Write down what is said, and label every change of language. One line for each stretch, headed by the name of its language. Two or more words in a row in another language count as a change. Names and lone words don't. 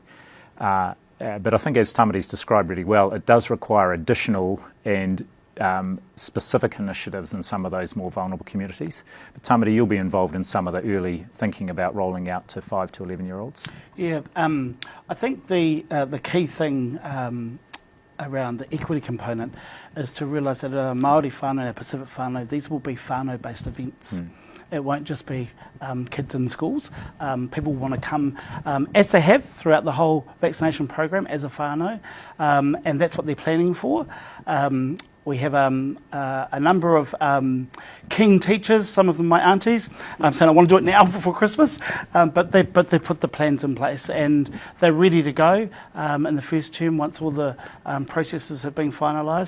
English: But I think, as Tamati's described really well, it does require additional and specific initiatives in some of those more vulnerable communities. But Tamati, you'll be involved in some of the early thinking about rolling out to 5 to 11-year-olds. Yeah, I think the key thing around the equity component is to realise that Māori whānau and Pacific whānau, these will be whānau-based events. It won't just be kids in schools. People want to come, as they have throughout the whole vaccination program, as a whānau, and that's what they're planning for. We have a number of keen teachers, some of them my aunties, saying I want to do it now before Christmas, but they put the plans in place and they're ready to go in the first term once all the processes have been finalised.